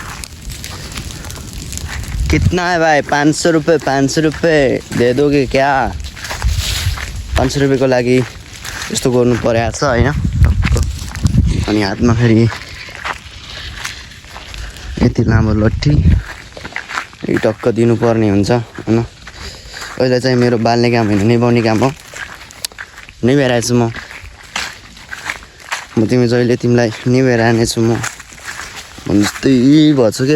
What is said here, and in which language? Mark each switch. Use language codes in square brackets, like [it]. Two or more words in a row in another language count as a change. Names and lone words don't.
[hi] कितना है भाई? 500 रुपये। 500 रुपये दे दोगे क्या? [ne] 500 रुपियाँको लागि यस्तो गर्नु परेको छ होइन। अनि हातमा फेरि यति लामो लट्ठी टक्क दिनुपर्ने हुन्छ होइन। अहिले चाहिँ मेरो बाल्ने काम होइन, निभाउने काम हो। निभाइरहेको छु म तिमी जहिले तिमीलाई निभाइरहने छु म जस्तै भएछ क्या।